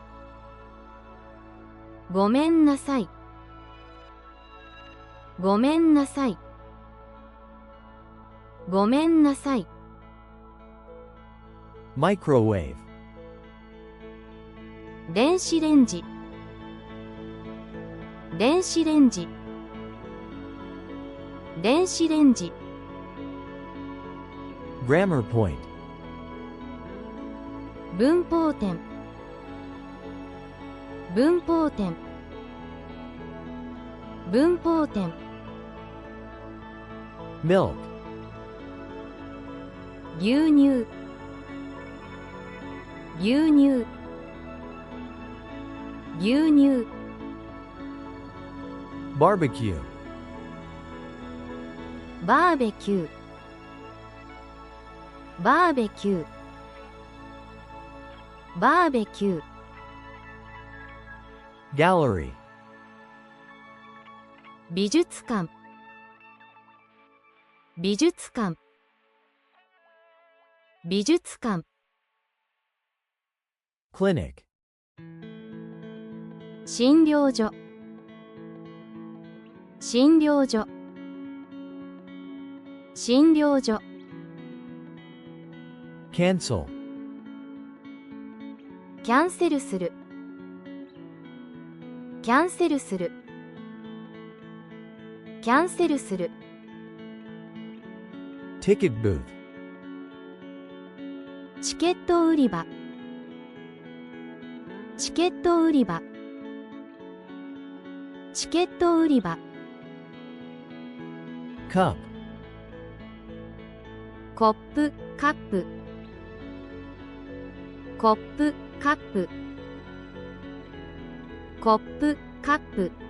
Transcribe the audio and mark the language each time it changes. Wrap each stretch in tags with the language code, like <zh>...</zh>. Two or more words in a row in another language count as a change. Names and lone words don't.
<ja>ごめんなさいごめんなさいごめんなさい microwave, 電子レンジ電子レンジ電子レンジ</ja> <en>grammar point,</en> <ja>文法点文法点文法点 milk, 牛乳牛乳牛乳 barbecue, バーベキューバーベキューバーベキュー gallery, 美術館美術館美術館 clinic, 診療所診療所診療所 cancel, キャンセルするキャンセルするキャンセルする</ja> <en>ticket booth,</en> <ja>チケット売り場チケット売り場チケット売り場 cup, コップカップコップカップコップカップ</ja>